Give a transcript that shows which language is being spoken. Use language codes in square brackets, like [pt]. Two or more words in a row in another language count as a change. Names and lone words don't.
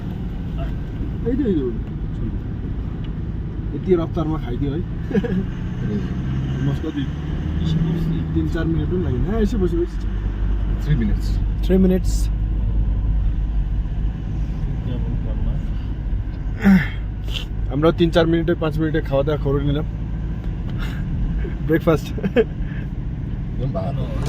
[ne] यति रफ्तारमा खाइदियो है कति 3-4 मिनट पनि लागेन यसो बसी 3 minutes [bn] আমরা 3-4 মিনিটে 5 মিনিটে খাওয়া দাওয়া করে নিলাম ব্রেকফাস্ট [ne] पनि भएको